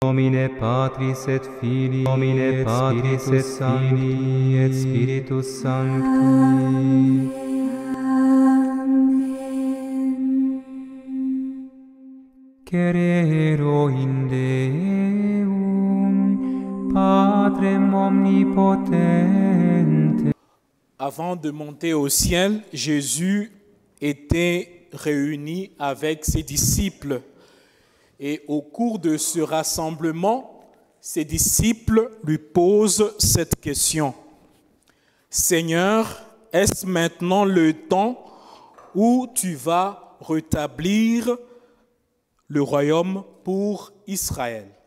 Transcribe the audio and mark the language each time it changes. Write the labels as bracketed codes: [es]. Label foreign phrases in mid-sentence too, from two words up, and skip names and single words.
[la] Nomine Patris et Filii, Nomine Patris et Filii et Spiritus Sancti. Cerero in Deum, Patrem omnipotente. [fr] Avant de monter au ciel, Jésus était réuni avec ses disciples. Et au cours de ce rassemblement, ses disciples lui posent cette question. Seigneur, est-ce maintenant le temps où tu vas rétablir le royaume pour Israël?